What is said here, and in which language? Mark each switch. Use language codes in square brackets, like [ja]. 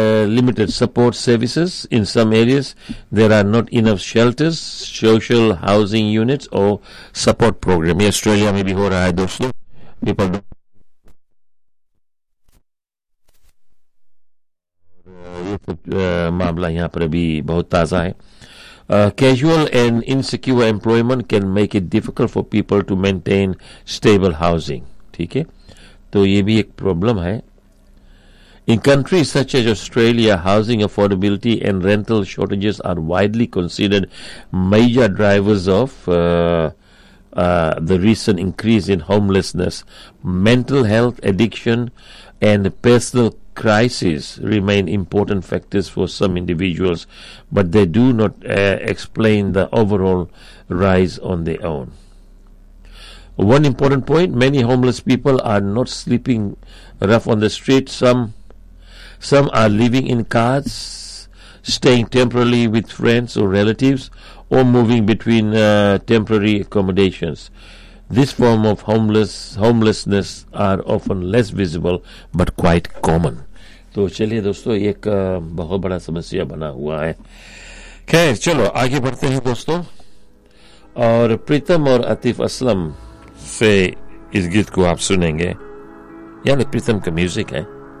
[en] Limited support services, in some areas there are not enough shelters, social housing units और support programme. [hi] ये Australia में भी हो रहा है दोस्तों, पीपल ये मामला यहां पर भी बहुत ताजा है। [en] Casual and insecure employment can make it difficult for people to maintain stable housing. [hi] ठीक है, तो ये भी एक प्रॉब्लम है। [en] In countries such as Australia, housing affordability and rental shortages are widely considered major drivers of the recent increase in homelessness. Mental health, addiction and personal crisis remain important factors for some individuals, but they do not explain the overall rise on their own. One important point, many homeless people are not sleeping rough on the street. Some are living in cars, staying temporarily with friends or relatives, or moving between temporary accommodations. This form of homelessness are often less visible but quite common. [hi] तो चलिए दोस्तों, एक बहुत बड़ा समस्या बना हुआ है। खैर चलो आगे बढ़ते हैं दोस्तों, और प्रीतम और आतिफ असलम से इस गीत को आप सुनेंगे, यानी प्रीतम का म्यूजिक है।